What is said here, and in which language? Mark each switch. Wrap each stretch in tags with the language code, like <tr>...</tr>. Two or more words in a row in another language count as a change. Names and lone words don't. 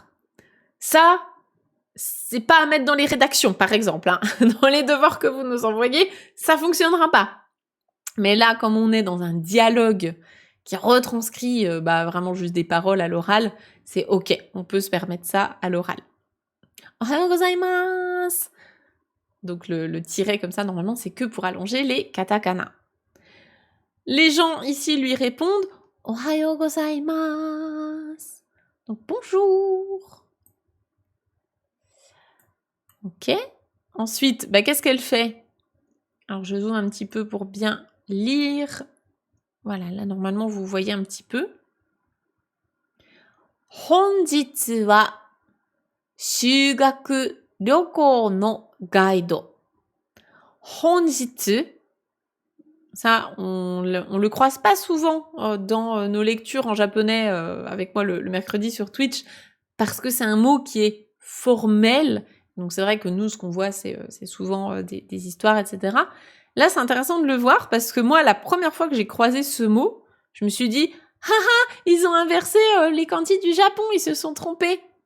<fr>Ça, c'est pas à mettre dans les rédactions, par exemple. Hein. Dans les devoirs que vous nous envoyez, ça fonctionnera pas. Mais là, comme on est dans un dialogue qui retranscrit vraiment juste des paroles à l'oral, c'est ok. On peut se permettre ça à l'oral.</fr> <ja>おはようございます.</ja> <fr>Donc le tiret comme ça, normalement, c'est que pour allonger les katakana. Les gens ici lui répondent «</fr> <ja>おはようございます ».</ja> <fr>Donc bonjour. Ok. Ensuite, qu'est-ce qu'elle fait? Alors je zoome un petit peu pour bien lire. Voilà, là normalement vous voyez un petit peu.</fr> <ja>本日は修学旅行のガイド. Honjitsu.</ja> <fr>Ça, on le croise pas souvent dans nos lectures en japonais avec moi le mercredi sur Twitch, parce que c'est un mot qui est formel. Donc c'est vrai que nous, ce qu'on voit, c'est souvent des histoires, etc. Là, c'est intéressant de le voir, parce que moi, la première fois que j'ai croisé ce mot, je me suis dit « Haha, ils ont inversé les kanji du Japon, ils se sont trompés !»</fr>